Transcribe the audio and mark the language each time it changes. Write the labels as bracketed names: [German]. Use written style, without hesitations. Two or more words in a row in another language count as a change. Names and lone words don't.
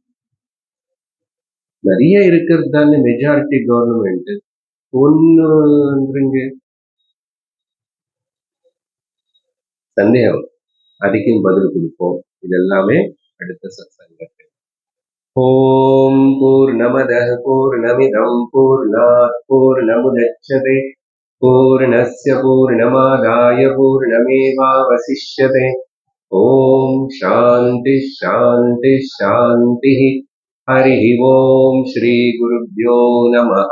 [Tamil] நிறைய இருக்கிறது தானே [English] majority government. [Tamil] 1ன்றீங்க, சந்தேகம். அதுக்கும் பதில் கொடுப்போம். இதெல்லாமே அடுத்த சத்சங்கத்தில். [Sanskrit] ओम् पूर्णमदः पूर्णमिदम् पूर्णात् पूर्णमुदच्यते पूर्णस्य पूर्णमादाय पूर्णमेवावशिष्यते. ओम् शान्ति शान्ति शान्ति. हरि ओम् श्री गुरुभ्यो नमः.